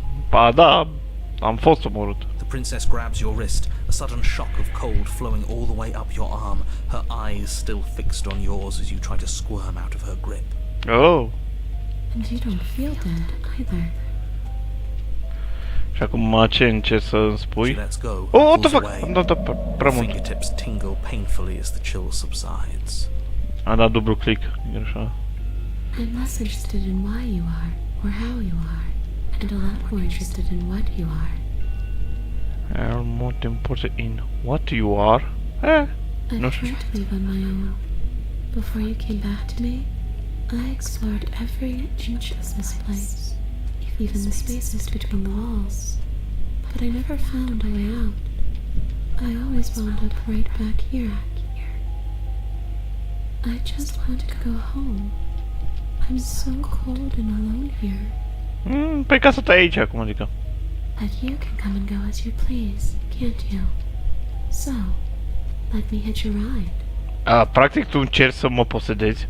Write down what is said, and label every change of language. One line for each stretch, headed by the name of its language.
Romanian: Ba da, am fost omorât.
English: The princess grabs your wrist, a sudden shock of cold flowing all the way up your arm, her eyes still fixed on yours as you try to squirm out of her grip. Oh. And you don't feel dead either.
Romanian: Și acum ce încerci să-mi spui?
English: She lets go, Oh, what the pulls fuck? away.
Romanian: Am dat prea mult.
English: Fingertips tingle painfully as the chill subsides.
Romanian: Am dat dublu click. E așa.
English: I'm less interested in why you are, or how you are, and a lot more interested in what you are. I'm more important in what you are. I've
Romanian: Nu știu.
English: tried to live on my own. Before you came back to me, I explored every inch of this place, even the spaces between the walls. But I never found a way out. I always wound up right back here. I just want to go home. I'm so cold and alone here.
Romanian: Păi ca să stai aici acum, adică.
English: But you can come and go as you please, can't you? So, let me hitch a ride.
Romanian: Practic tu încerci să mă posedezi.